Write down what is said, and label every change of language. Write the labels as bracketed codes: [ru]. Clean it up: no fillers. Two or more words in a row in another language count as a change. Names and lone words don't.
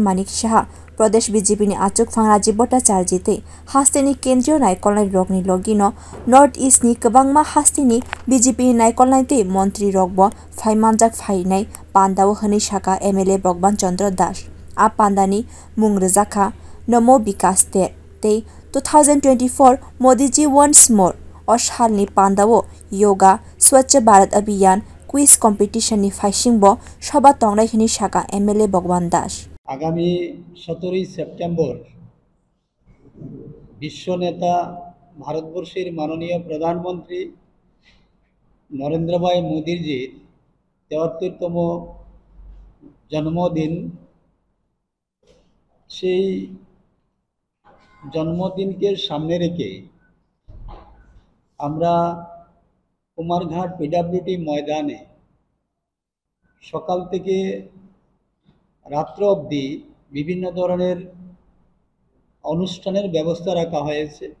[trp] Manik Saha Pradesh BJP ni achuk phangraji bwtang tei hasteni kendriyo naikolnai rokni logino North East ni kwbangma hasteni BJP ni naikolnai tei montri rokbo phai manjak phainai pandao hwnui saka MLA Bhagaban a pandani mung rwjakha namo bikas tei 2024 Modi ji [en] once more [trp] o salni pandao yoga swachh Bharat abhiyan [en] quiz competition [trp] ni faisingbo soba tongnai hini saka MLA Bhagaban [bn] আগামী 17 সেপ্টেম্বর বিশ্ব নেতা ভারতবর্ষের মাননীয় প্রধানমন্ত্রী নরেন্দ্র ভাই মোদিজির 73তম জন্মদিন সেই জন্মদিনকে সামনে রেখে আমরা কুমারঘাট PWT ময়দানে সকাল থেকে রাত্র অবধি বিভিন্ন ধরনের অনুষ্ঠানের ব্যবস্থা রাখা হয়েছে।